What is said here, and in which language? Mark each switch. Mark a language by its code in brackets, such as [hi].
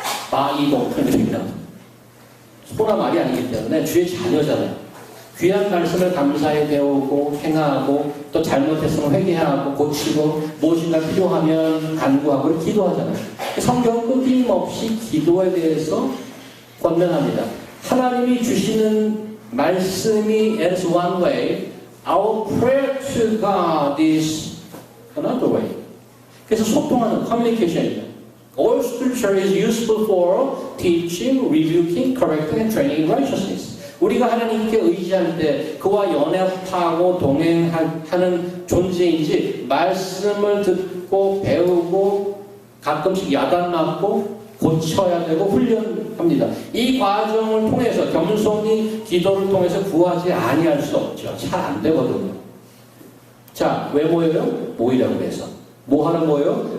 [ko] 마이동 그런 얘기 나오죠. 소나 말이 아니기 때문에 주의 자녀잖아요. 귀한 말씀을 감사히 배우고 행하고 또 잘못했으면 회개하고 고치고 무엇인가 필요하면 간구하고 기도하잖아요. 성경은 끊임없이 기도에 대해서 권면합니다. 하나님이 주시는 말씀이 [en] as one way, our prayer to God is another way. [ko] 그래서 소통하는 커뮤니케이션이죠. [en] All scripture is useful for teaching, rebuking, correcting, and training in righteousness. [ko] 우리가 하나님께 의지할 때 그와 연합하고 동행하는 존재인지 말씀을 듣고 배우고 가끔씩 야단 맞고 고쳐야 되고 훈련합니다. 이 과정을 통해서 겸손히 기도를 통해서 구하지 아니할 수 없죠. 잘 안 되거든요. 자, 왜 모여요? 모이라고 해서. 뭐 하는 거예요?